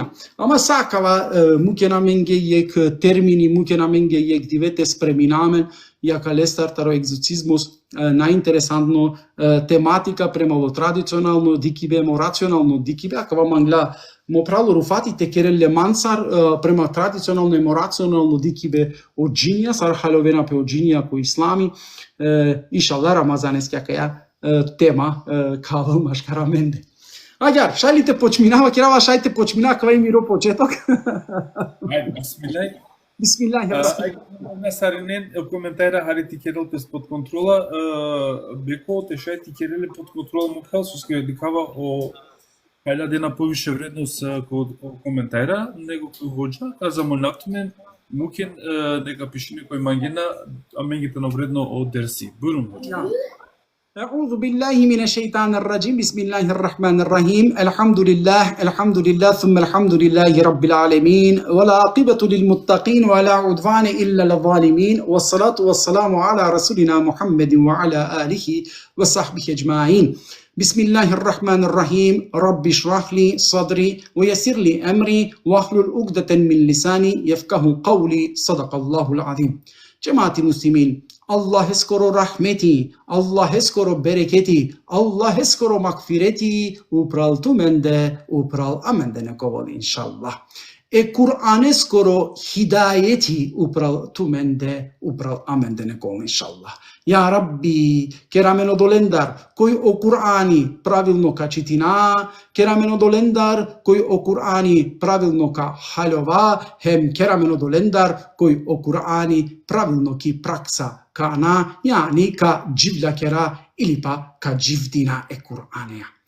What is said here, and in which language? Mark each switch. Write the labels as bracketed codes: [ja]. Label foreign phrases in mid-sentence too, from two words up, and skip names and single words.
[rom] Ама сакава муке на менге јек термини, муке на менге јек дивете спреминамен, јака лестар таро екзорцизмус најинтересантно тематика премало традиционално дикибе, мо рационално дикибе, акава мангла мо прало руфатите кереле мансар према традиционално и мо рационално дикибе од джинија, сар халовена пе од джинија по ислами, иншалла рамазанескја каја тема кавал машкара менде. Аѓар, шајлите почминава, керава шајте почминава, кава и миро почеток. Ајде, бисмилај. Бисмилај. На саринен коментара харити керел пес под контрола, беко те шајти кереле под контрола мукал со ски дикава о хајда дена повише вредност код коментара, него кој хоđа, а за молнавтумен мукен дека пишиме кој мангена, а менгите на вредно о дерси. Бурум хоđа. [ar] أعوذ بالله من الشيطان الرجيم بسم الله الرحمن الرحيم الحمد لله ثم الحمد لله رب العالمين ولا عاقبة للمتقين ولا عدوان إلا للظالمين والصلاة والسلام على رسولنا محمد وعلى آله وصحبه أجمعين بسم الله الرحمن الرحيم رب اشرح لي صدري ويسر لي أمري واحلل عقدة من لساني يفقه قولي صدق الله العظيم جماعة المسلمين [rom] Allah skoro rahmeti, Allah skoro bereketi, Allah skoro makfireti, upral tu mende, upral amende nekovoli inšallah. Kur'ane skoro hidayeti, upral tu mende, upral amende nekovoli inšallah. [ar] يا ربي, [rom] kerameno dolendar, koji o Kur'ani pravilno ka čitina, kerameno dolendar, koji o Kur'ani pravilno ka haljova, hem kerameno dolendar, koji o Kur'ani pravilno ki praksa kana, yani ka dživlja kera ili pa ka dživdina e Kur'anija.